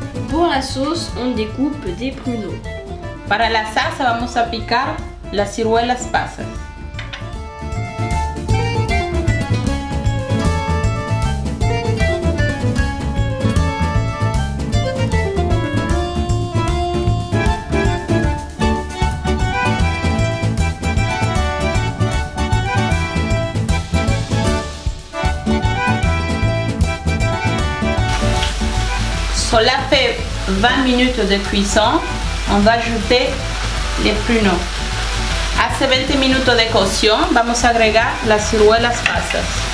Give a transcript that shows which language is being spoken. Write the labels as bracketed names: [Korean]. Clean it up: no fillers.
[French] Pour la sauce, on découpe des pruneaux. [Spanish] Para la salsa vamos a picar las ciruelas pasas. [French] Cela fait 20 minutes de cuisson. On va ajouter les pruneaux. [Spanish] Hace 20 minutos de cocción vamos a agregar las ciruelas pasas.